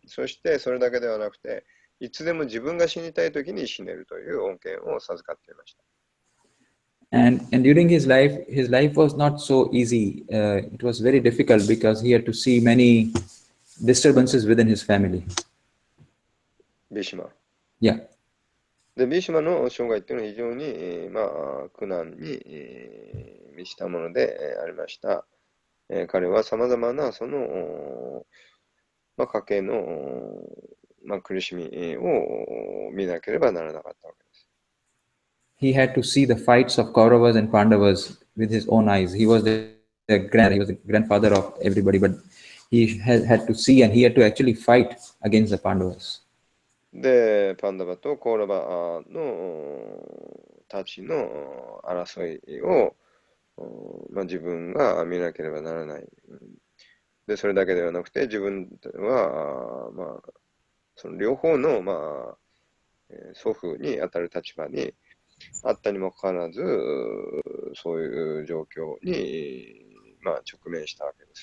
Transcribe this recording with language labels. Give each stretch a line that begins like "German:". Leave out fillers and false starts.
Japanese: そしてそれだけではなくて、いつでも自分が死にたいときに死ねるという恩恵を授かっていました。
English: And during his life was not so easy. It was very difficult because he had to see many disturbances within his family.
Japanese: ビシマ。
English: Yeah.
Japanese: で、ビシマの生涯というのは非常に、苦難に、満ちたもので、ありました。彼はさまざまなその、家計の、苦しみを見なければならなかったわけです。
English: He had to see the fights of Kauravas and Pandavas with his own eyes. He was the grandfather of everybody, but he had to see and he had to actually fight against the Pandavas.
Japanese: で、パンダバとコーラバのたちの争いを、自分が見なければならない。で、それだけではなくて、自分は、その両方の、祖父に当たる立場にあったにもかかわらず、そういう状況に、直面したわけです。